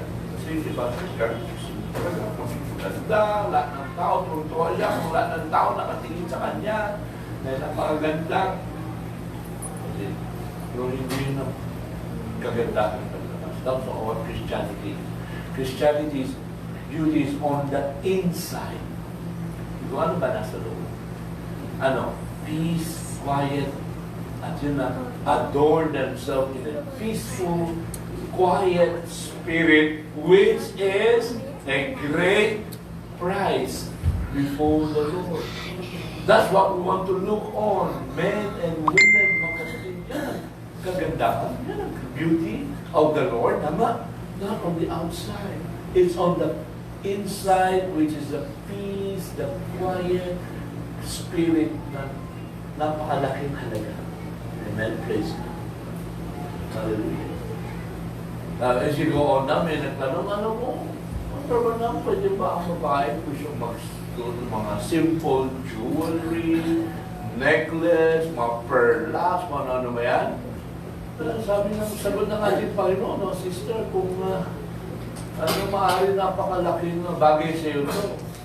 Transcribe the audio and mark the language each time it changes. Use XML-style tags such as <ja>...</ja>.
<tl>Kasi iba sa church, ganda, lahat ng tao, turutuwa siya, kung lahat ng tao nakatingin sa kanya, na napakaganda. Kasi, yung hindi yun ang kagandahan ng paglamas.</tl> <en>That's our Christianity. Christianity's beauty is on the inside.</en> <tl>Kung ano ba nasa loob?</tl> <en>Peace, quiet,</en> <tl>at yun na,</tl> <en>adorn themselves in a peaceful, quiet spirit, which is a great prize before the Lord. That's what we want to look on, men and women,</en> <tl>mga kapatid. Yan, kagandahan, yan ang</tl> <en>beauty of the Lord, not on the outside. It's on the inside, which is the peace, the quiet spirit</en> <tl>na napakalaking halaga.</tl> <en>Amen. Praise God. Hallelujah. As you go on</en> <tl>na, may nagtanong, pwede ba ang babae gusto mag-store mga simple jewelry, necklace, mga perlas, mga ano ba yan? Sabi ng sagot ng ating Panginoon, sister, kung maaari napakalaking bagay sa iyo to.</tl>